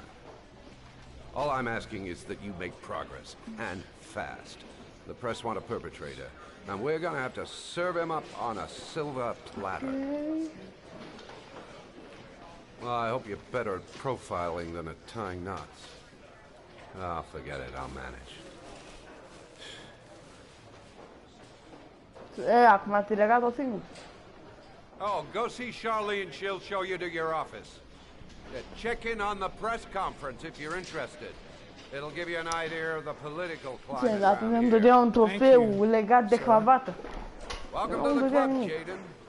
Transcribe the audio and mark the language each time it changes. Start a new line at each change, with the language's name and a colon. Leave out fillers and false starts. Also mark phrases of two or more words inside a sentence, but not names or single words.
English: All I'm asking is that you make progress, and fast. The press want a perpetrator, and we're gonna have to serve him up on a silver platter. Okay. Well, I hope you're better at profiling than at tying knots. Oh, forget it, I'll manage.
Romanian: Acum ați legat-o singur.
English: Oh, go see Charlene, she'll show you to your office. Check in on the press conference if you're interested. It'll give you an idea of the political climate
Romanian: Atunci
English: around
Romanian: îmi
English: here.
Romanian: dădea un trofeu legat de cravată.
English: Welcome to the club, Jaden.